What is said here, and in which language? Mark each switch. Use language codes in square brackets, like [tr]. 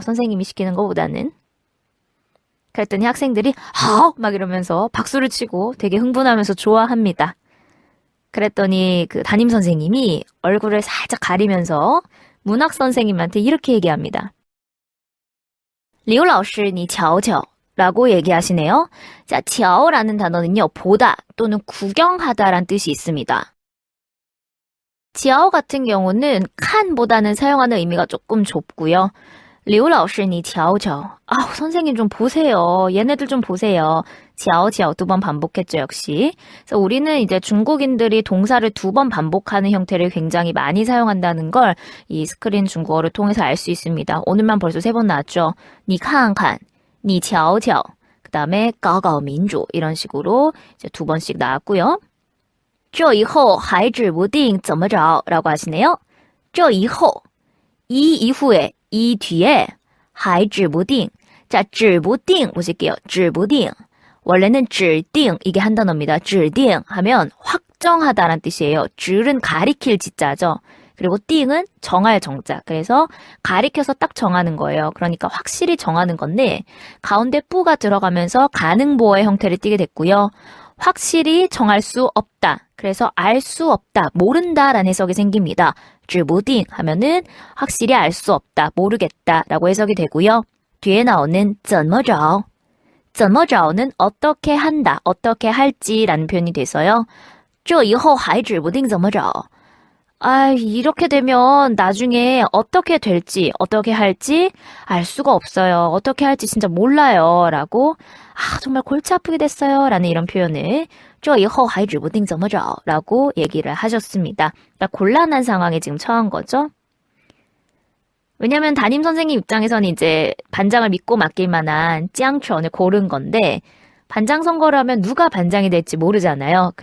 [ko] 선생님이 시키는 것보다는. 그랬더니 학생들이 하오 막 이러면서 박수를 치고 되게 흥분하면서 좋아합니다. 그랬더니 그 담임 선생님이 얼굴을 살짝 가리면서 문학 선생님한테 이렇게 얘기합니다. [zh] 刘老师你瞧瞧 [ko] 라고 얘기하시네요. 자, 瞧라는 단어는요. 보다 또는 구경하다란 뜻이 있습니다. 瞧 같은 경우는 칸보다는 사용하는 의미가 조금 좁고요. [zh] 刘老师你瞧瞧 [ko] 선생님 좀 보세요. 얘네들 좀 보세요. 瞧瞧 두 번 반복했죠, 역시. 그래서 우리는 이제 중국인들이 동사를 두 번 반복하는 형태를 굉장히 많이 사용한다는 걸 이 스크린 중국어를 통해서 알 수 있습니다. 오늘만 벌써 세 번 나왔죠. [zh] 你看看, 你瞧瞧, [ko] 그 다음에 搞搞民主 이런 식으로 이제 두 번씩 나왔고요. [zh] 这以后还指不定怎么着 [ko] 라고 하시네요. [zh] 这以后, [ko] 이 이후에, 이 뒤에 [zh] 还指不定. [ko] 자, 指不定 보실게요. 指不定. 원래는 指定 이게 한 단어입니다. 指定 하면 확정하다란 뜻이에요. 指은 가리킬 지자죠. 그리고 定은 정할 정자. 그래서 가리켜서 딱 정하는 거예요. 그러니까 확실히 정하는 건데 가운데 뿌가 들어가면서 가능보어의 형태를 띠게 됐고요. 확실히 정할 수 없다. 그래서 알 수 없다, 모른다라는 해석이 생깁니다. 指不定 하면은 확실히 알 수 없다, 모르겠다라고 해석이 되고요. 뒤에 나오는 怎么着, 怎么着는 어떻게 한다, 어떻게 할지라는 표현이 돼서요. [zh] 这以后还指不定怎么着. [ko] 이렇게 되면 나중에 어떻게 될지, 어떻게 할지 알 수가 없어요. 어떻게 할지 진짜 몰라요. 라고, 정말 골치 아프게 됐어요. 라는 이런 표현을 [zh] 这以后还指不定怎么着 [ko] 라고 얘기를 하셨습니다. 그러니까 곤란한 상황에 지금 처한 거죠. 왜냐면 담임 선생님 입장에서는 이제 반장을 믿고 맡길 만한 짱천을 고른 건데 반장 선거를 하면 누가 반장이 될지 모르잖아요.